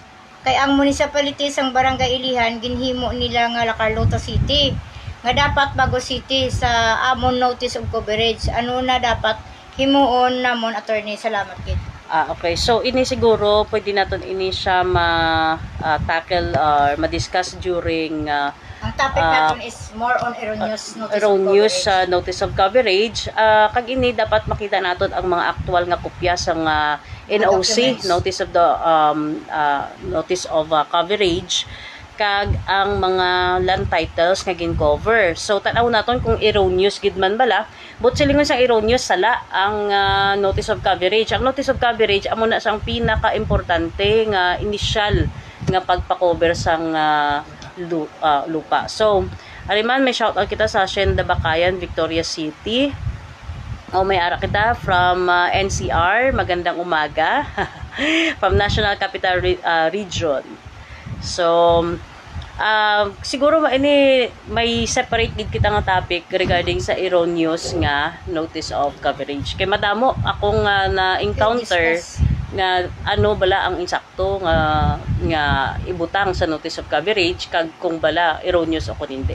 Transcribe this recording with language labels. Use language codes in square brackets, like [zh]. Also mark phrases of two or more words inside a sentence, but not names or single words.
[hil] Kay ang municipality sang Barangay Ilihan ginhimo nila nga La Carlota City. Nga dapat Bago City sa amon notice of coverage. Ano na dapat himuon namon, attorney? Salamat kid. Okay. So, ini siguro, pwede natin ini siya ma-tackle or ma-discuss during [tl] Ang topic natin [en] is more on erroneous notice of coverage. [hil] Kag ini, dapat makita natin ang mga aktual nga kopya sa NOC, [en] notice of coverage, [hil] kag ang mga [en] land titles [hil] nga gin-cover. So, tanaw natin kung erroneous gid man bala. But silingon sa erroneous sala ang [en] notice of coverage. [hil] Ang [en] notice of coverage [hil] amo na sang pinaka-importante nga initial nga pagpa-cover sang lupa. So, ariman may shoutout kita sa Hacienda Bakayan, Victoria City. May ara kita from NCR, [tl] magandang umaga. [en] From National Capital Region. [hil] So, siguro ini may separate gid kita nga topic regarding sa erroneous nga [en] notice of coverage. [hil] Kay madamo akong na-encounter nga ano bala ang insakto nga ibutang sa [en] notice of coverage [hil] kag kung bala erroneous o kung hindi.